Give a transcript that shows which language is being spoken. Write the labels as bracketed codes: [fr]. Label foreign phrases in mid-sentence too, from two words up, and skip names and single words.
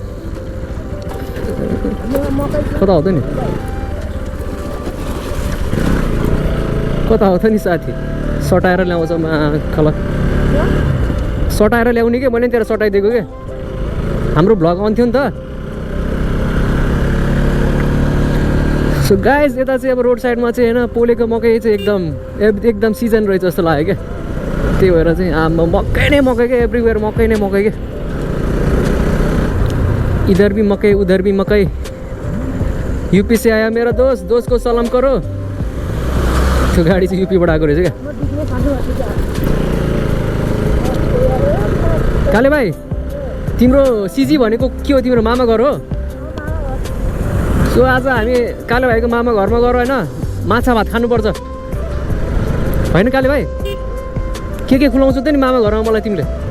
[ne] कता हो त नि कता हो त नि साथी सटाएर ल्याउँछ खलक सटाएर ल्याउने के मैले तेरो सटाइदिएको के हाम्रो भ्लग आउँथ्यो नि त [en] so guys [ne] यता चाहिँ अब रोड साइडमा चाहिँ होइन पोलेको मकै चाहिँ एकदम सिजन रहेछ जस्तो लाग्यो क्या त्यही भएर चाहिँ आमा मकै नै मकै क्या एभ्रिवेयर मकै नै मकै क्या [hi] इधर भी मकै उधर भी मकै यूपी से आया मेरा दोस्त को सलाम करो [ne] त्यो गाडी चाहिँ यूपीबाट आएको रहेछ क्या काले भाइ तिम्रो सिजी भनेको के हो तिम्रो मामा घर हो सो आज हामी काले भाइको मामा घरमा गएर होइन माछा भात खानुपर्छ होइन काले भाइ के खुलाउँछौ त नि मामा घरमा मलाई तिमीले